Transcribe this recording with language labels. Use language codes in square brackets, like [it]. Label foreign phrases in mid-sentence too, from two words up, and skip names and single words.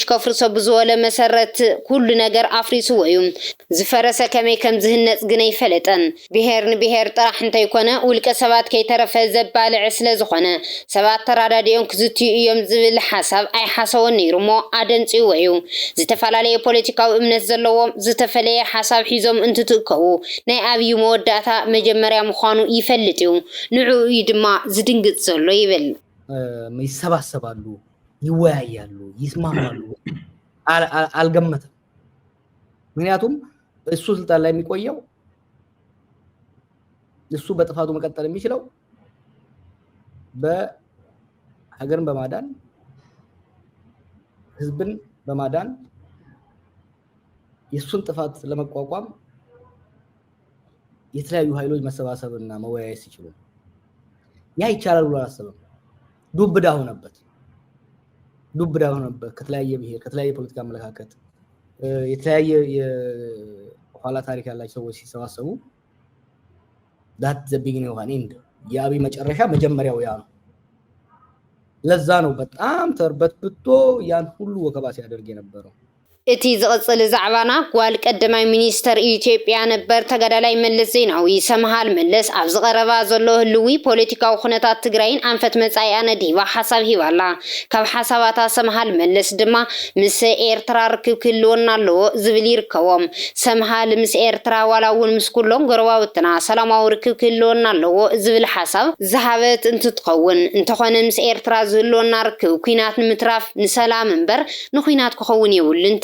[ti] ከፍርሶ ብዝበለ መሰረት ኩሉ ነገር ኣፍሪስዎ እዩ ዝፈረሰ ከመይ ከም ዝህነፅ ግን ኣይፈለጠን ብሄር ንብሄር ጥራሕ እንተይኮነ ውልቀ ሰባት ከይተረፈ ዘባልዕ ስለ ዝኾነ ሰባት ተራዳድኦም ክዝትዩ እዮም ዝብል ሓሳብ ኣይሓሰቦ ነይሩሞ ኣደንፂው እዩ ዝተፈላለየ ፖለቲካዊ እምነት ዘለዎም ዝተፈለየ ሓሳብ ሒዞም እንትትእከቡ ናይ ኣብይ መወዳእታ መጀመርያ ምዃኑ ይፈልጥ እዩ ንዕኡ ድማ ዝድንግጥ ዘሎ ይብል [am] ይሰባሰባሉ ይወያያሉ ይስማማሉ አልገመተም ምክንያቱም እሱ ስልጣን ላይ የሚቆየው እሱ በጥፋቱ መቀጠል የሚችለው በሀገርን በማዳን ህዝብን በማዳን የሱን ጥፋት ለመቋቋም የተለያዩ ኃይሎች መሰባሰብና መወያየት ሲችሉ ያ ይቻላል ብሎ አላሰበም ዱብዳ ሆነበት ከተለያየ ብሄር ከተለያየ ፖለቲካ አመለካከት የተለያየ የኋላ ታሪክ ያላቸው ሰዎች ሲሰባሰቡ [en] that the beginning of an end [am] የአብይ መጨረሻ መጀመሪያው ያ ነው ለዛ ነው በጣም ተርበትብቶ ያን ሁሉ ወከባ ሲያደርግ የነበረው [ti] እቲ ዝቕጽል ዛዕባና ጓል ቀዳማይ ሚኒስተር ኢትዮጵያ ነበር ተጋዳላይ መለስ ዜናዊ ሰምሃል መለስ ኣብ ዝቐረባ ዘሎ ህልዊ ፖለቲካዊ ኩነታት ትግራይን ኣንፈት መጻኢ ኣነዲባ ሓሳብ ሂባላ ካብ ሓሳባታ ሰምሃል መለስ ድማ ምስ ኤርትራ ርክብ ክህልወና ኣለዎ ዝብል ይርከቦም ሰምሃል ምስ ኤርትራ ዋላ እውን ምስ ኩሎም ጎረባብትና ሰላማዊ ርክብ ክህልወና ኣለዎ ዝብል ሓሳብ ዝሃበት እንትትኸውን እንተኾነ ምስ ኤርትራ ዝህልወና ርክብ ኩናት ንምትራፍ ንሰላም እምበር ንኩናት ክኸውን የብሉን